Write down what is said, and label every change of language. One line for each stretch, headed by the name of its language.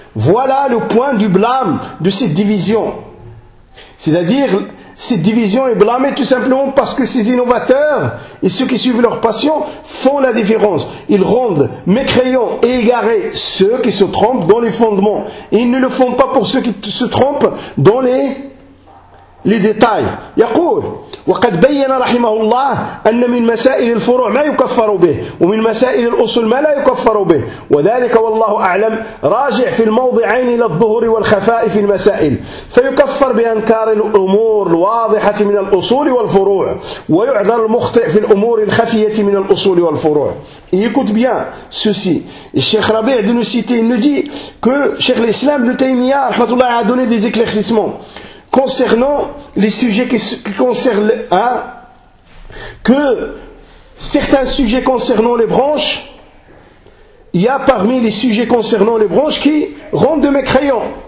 French: Voilà le point du blâme de cette division. C'est-à-dire, cette division est blâmée tout simplement parce que ces innovateurs et ceux qui suivent leur passion font la différence. Ils rendent mécréants et égarés ceux qui se trompent dans les fondements. Et ils ne le font pas pour ceux qui se trompent dans les détails.
Arabic: يقول وقد بين رحمه الله أن من مسائل الفروع ما يكفر به ومن مسائل الأصول ما لا يكفر به وذلك والله أعلم راجع في الموضعين إلى الظهور والخفاء في المسائل فيكفر بأنكار الأمور الواضحة من الأصول والفروع ويعذر المخطئ في الأمور الخفية من الأصول والفروع.
French: Écoute bien ceci. Cheikh Rabih de nous citer, il nous dit que Cheikh l'Islam de Taymiyyah rahmatullah a donné des éclaircissements concernant les sujets qui concernent, que certains sujets concernant les branches, il y a parmi les sujets concernant les branches qui rendent de mécréants.